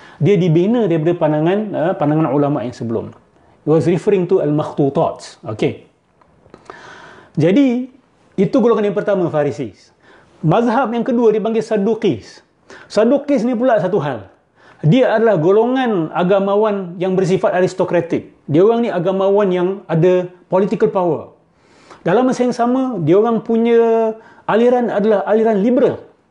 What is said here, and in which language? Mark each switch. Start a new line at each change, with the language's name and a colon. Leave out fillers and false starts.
Malay: Dia dibina daripada pandangan ulama yang sebelum.
English: It was referring to al-makhtutat.
Malay: Okey. Jadi itu golongan yang pertama, Pharisees. Mazhab yang kedua dipanggil Sadukis. Sadukis ni pula satu hal. Dia adalah golongan agamawan yang bersifat aristokratik. Dia orang ni agamawan yang ada political power. Dalam masa yang sama, dia orang punya aliran adalah aliran liberal.